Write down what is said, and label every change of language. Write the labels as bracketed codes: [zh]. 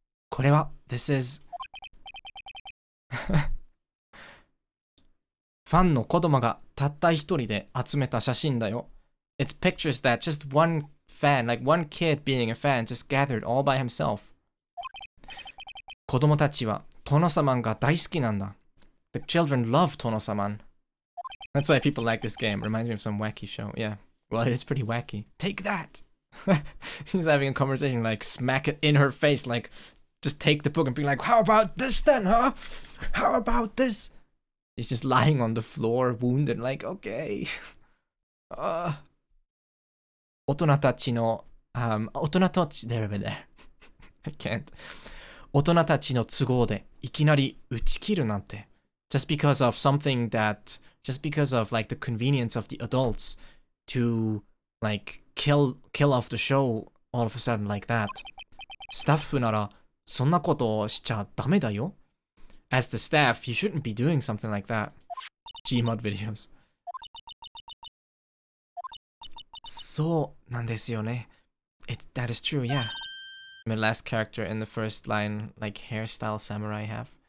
[ja] これは [en] this is [ja] ファンの子供がたった一人で集めた写真だよ。 [en] It's pictures that just one fan, like one kid being a fan, just gathered all by himself. [ja] 子供たちはトノサマンが大好きなんだ。 [en] The children love Tono-saman. That's why people like this game. Reminds me of some wacky show. Yeah. Well, it's pretty wacky. Take that! He's having a conversation, like smack it in her face, like just take the book and be like, how about this then, huh? How about this? He's just lying on the floor, wounded, like, okay. [ja] 大人たちの、大人たち、there. [en] I can't. [ja] 大人たちの都合でいきなり打ち切るなんて。 [en] Just because of something that, just because of like the convenience of the adults to like kill off the show all of a sudden like that. [ja] スタッフならそんなことをしちゃダメだよ。 [en] As the staff, you shouldn't be doing something like that. Gmod videos. [ja] そうなんですよね。 [en] That is true, yeah. My last character in the first line, like hairstyle samurai have.